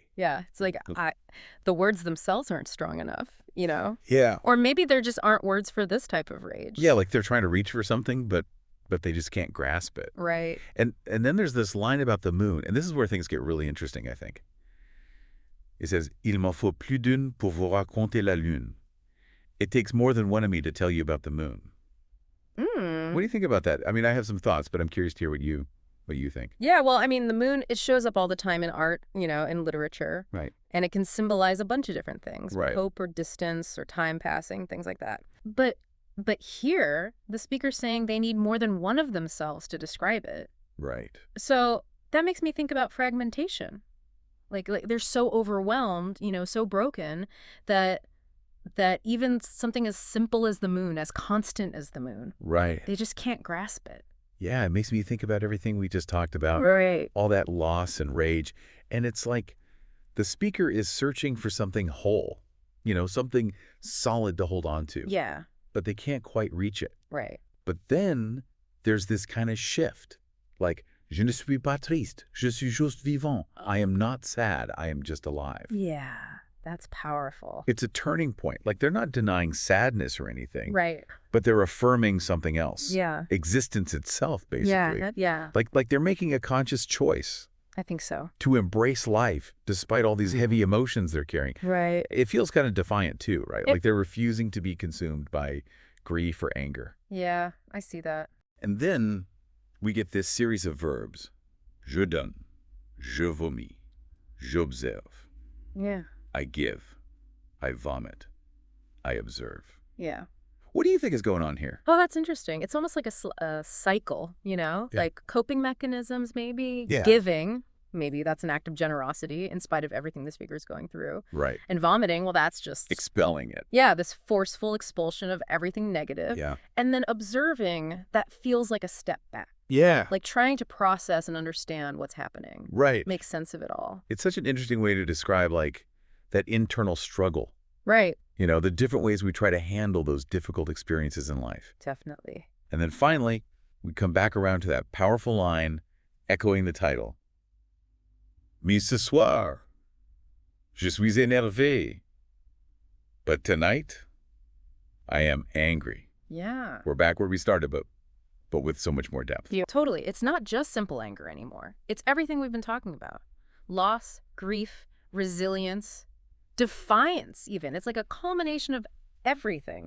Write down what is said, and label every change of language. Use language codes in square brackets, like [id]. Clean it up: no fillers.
[en] Yeah. It's like the words themselves aren't strong enough, Yeah. Or maybe there just aren't words for this type of rage. Yeah, like they're trying to reach for something, but they just can't grasp it. Right. And then there's this line about the moon, and this is where things get really interesting, I think. It says, [fr] Il m'en faut plus d'une pour vous raconter la lune. [en] It takes more than one of me to tell you about the moon. What do you think about that? I mean, I have some thoughts, but I'm curious to hear what you think. Yeah, well, I mean, the moon, it shows up all the time in art, in literature. Right. And it can symbolize a bunch of different things. Right. Hope or distance or time passing, things like that. But here, the speaker's saying they need more than one of themselves to describe it. Right. So that makes me think about fragmentation. Like they're so overwhelmed, so broken that even something as simple as the moon, as constant as the moon, Right. they just can't grasp it. Yeah, it makes me think about everything we just talked about. Right. All that loss and rage. And it's like the speaker is searching for something whole, something solid to hold on to. Yeah. But they can't quite reach it. Right. But then there's this kind of shift. Like, [fr] je ne suis pas triste, je suis juste vivant. [en] I am not sad, I am just alive. Yeah. That's powerful. It's a turning point. Like, they're not denying sadness or anything. Right. But they're affirming something else. Yeah. Existence itself, basically. Yeah. Like they're making a conscious choice I think so. to embrace life despite all these heavy emotions they're carrying. Right. It feels kind of defiant too, right? Like they're refusing to be consumed by grief or anger. Yeah, I see that. And then we get this series of verbs. [fr] Je donne, je vomis, j'observe. [en] Yeah. I give, I vomit, I observe. Yeah. What do you think is going on here? Oh, that's interesting. It's almost like a cycle, Yeah. like coping mechanisms, maybe. Yeah. Giving, maybe that's an act of generosity in spite of everything the speaker's going through. Right. And vomiting, well, that's just... Expelling it. Yeah, this forceful expulsion of everything negative. Yeah. And then observing, that feels like a step back. Yeah. Like trying to process and understand what's happening. Right. Make sense of it all. It's such an interesting way to describe like that internal struggle. Right. The different ways we try to handle those difficult experiences in life. Definitely. And then finally, we come back around to that powerful line echoing the title. [fr] Mais ce soir, je suis énervé. [en] But tonight, I am angry. Yeah. We're back where we started, but with so much more depth. Yeah, totally. It's not just simple anger anymore. It's everything we've been talking about. Loss, grief, resilience, defiance even. It's like a culmination of everything.